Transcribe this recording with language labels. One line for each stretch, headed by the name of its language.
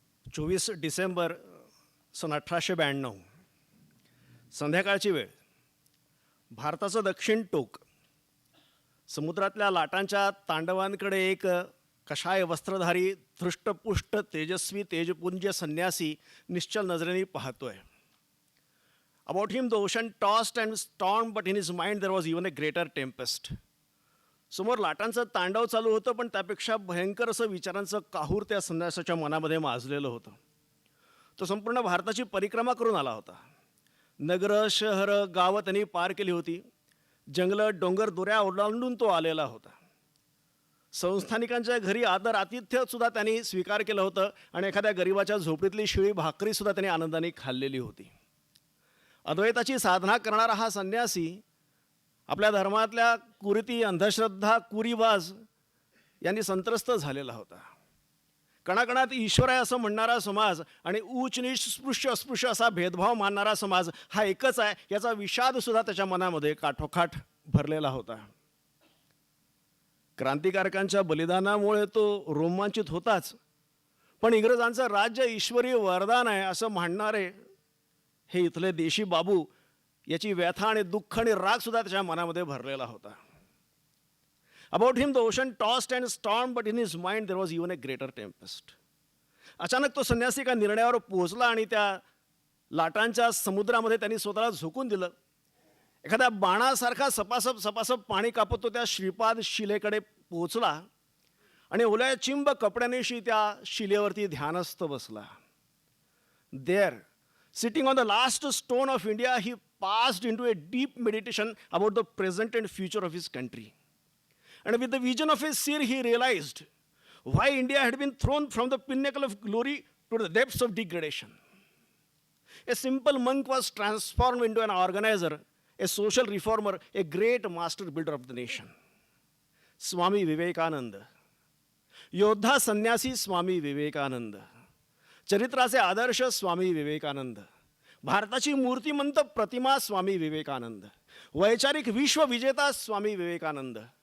Marathi: 24 डिसेंबर सन 1892 संध्याकाळची वेळ. भारताचं दक्षिण टोक. समुद्रातल्या लाटांच्या तांडवांकडे एक कषाय वस्त्रधारी धृष्टपुष्ट तेजस्वी तेजपुंज संन्यासी निश्चल नजरेने पाहतोय.
English: About him the ocean tossed and storm, but in his mind there was even a greater tempest.
Marathi: समोर लाटांचं तांडव चालू होतं, पण त्यापेक्षा भयंकर असं विचारांचं काहूर त्या संन्यासाच्या मनामध्ये माजलेलं होतं. तो संपूर्ण भारताची परिक्रमा करून आला होता. नगरं, शहरं, गावं त्यांनी पार केली होती. जंगलं, डोंगर, दोऱ्या ओलांडून तो आलेला होता. संस्थानिकांच्या घरी आदर आतिथ्यसुद्धा त्यांनी स्वीकार केलं होतं आणि एखाद्या गरिबाच्या झोपडीतली शिळी भाकरीसुद्धा त्यांनी आनंदाने खाल्लेली होती. अद्वैताची साधना करणारा हा संन्यासी आपल्या धर्मातल्या कुरीती, अंधश्रद्धा, कुरीबाज यांनी संत्रस्त झालेला होता. कणाकणात ईश्वर आहे असं म्हणणारा समाज आणि उच्च नीच, स्पृश्य अस्पृश्य असा भेदभाव मानणारा समाज हा एकच आहे याचा विषादसुद्धा त्याच्या मनामध्ये काठोकाठ भरलेला होता. क्रांतिकारकांच्या बलिदानामुळे तो रोमांचित होताच, पण इंग्रजांचं राज्य ईश्वरी वरदान आहे असं म्हणणारे हे इथले देशी बाबू याची व्यथा आणि दुःख आणि रागसुद्धा त्याच्या मनामध्ये भरलेला होता.
English: About him the ocean tossed and storm, but in his mind there was even a greater tempest.
Marathi: अचानक तो संन्यासी एका निर्णयावर पोहोचला आणि त्या लाटांच्या समुद्रामध्ये त्यांनी स्वतःला झोकून दिलं. एखाद्या बाणासारखा सपासप सपासप पाणी कापत तो त्या श्रीपाद शिलेकडे पोहोचला आणि ओल्या चिंब कपड्यानेशी त्या शिलेवरती ध्यानस्थ बसला.
English: There, sitting on the last stone of India, he passed into a deep meditation about the present and future of his country. And with the vision of his seer, he realized why India had been thrown from the pinnacle of glory to the depths of degradation. A simple monk was transformed into an organizer, a social reformer, a great master builder of the nation.
Marathi: Swami Vivekananda. योद्धा संन्यासी स्वामी विवेकानंद. चरित्राचे आदर्श स्वामी विवेकानंद. भारताची मूर्तिमंत प्रतिमा स्वामी विवेकानंद. वैचारिक विश्वविजेता स्वामी विवेकानंद.